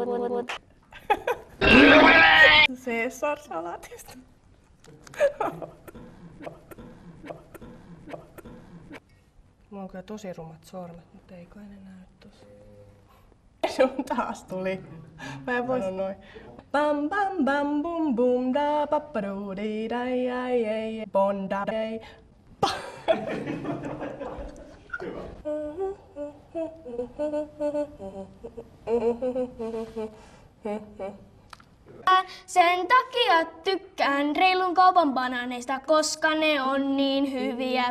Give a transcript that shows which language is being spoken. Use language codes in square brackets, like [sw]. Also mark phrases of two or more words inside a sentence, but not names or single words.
[fi] Caesar-salaatista. Mulla on kyllä tosi rumat sormet, mutta ei kai ne näy tossa. Sun taas tuli. Mä en voi sanoa noin. Bam bam bam bum bum da pappadoo di dai ai ai bonda dai. Sen takia tykkään reilun kaupan banaaneista, koska ne on niin hyviä.